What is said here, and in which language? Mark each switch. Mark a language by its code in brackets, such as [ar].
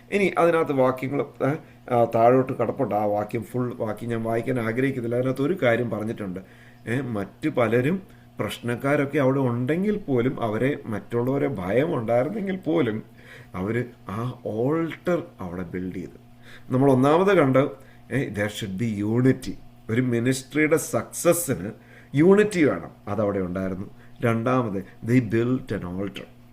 [ml] ഇനി അതിനകത്ത് വാക്യങ്ങൾ താഴോട്ട് കടപ്പുണ്ട്. ആ ഫുൾ വാക്യം ഞാൻ വായിക്കാൻ ആഗ്രഹിക്കുന്നില്ല. അതിനകത്ത് ഒരു കാര്യം പറഞ്ഞിട്ടുണ്ട്. മറ്റു പലരും പ്രശ്നക്കാരൊക്കെ അവിടെ ഉണ്ടെങ്കിൽ പോലും, മറ്റുള്ളവരെ ഭയം ഉണ്ടായിരുന്നെങ്കിൽ പോലും അവർ ആ ഓൾട്ടർ അവിടെ ബിൽഡ് ചെയ്തു. നമ്മൾ ഒന്നാമത് കണ്ട് [en] there should be unity. [ml] ഒരു മിനിസ്ട്രിയുടെ സക്സസ്സിന് യൂണിറ്റി വേണം, അതവിടെ ഉണ്ടായിരുന്നു. രണ്ടാമത് [en] they built an altar.